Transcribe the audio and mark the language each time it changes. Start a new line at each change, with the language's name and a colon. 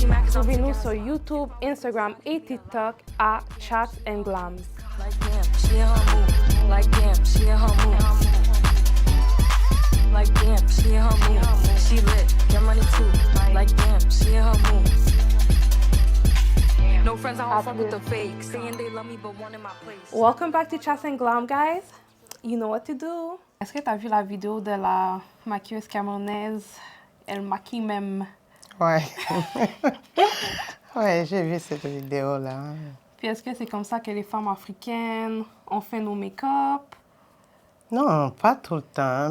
French: Suivez-nous sur YouTube, Instagram et TikTok à Chat and Glams.
English: Like damn, she in her mood. Like damn, she in her mood. Like damn, she in her mood. She lit, get money too. Like damn, she in her mood. No friends, I don't fuck with the fake. Saying they love me, but one in my place. Welcome back to Chat and Glam, guys. You know what to do.
French: Est-ce que tu as vu la vidéo de la maquilleuse camerounaise? Elle maquille même. Ouais. Ouais, j'ai vu cette vidéo-là. Puis est-ce que c'est comme ça que les femmes africaines ont fait nos make-up? Non, pas tout le temps.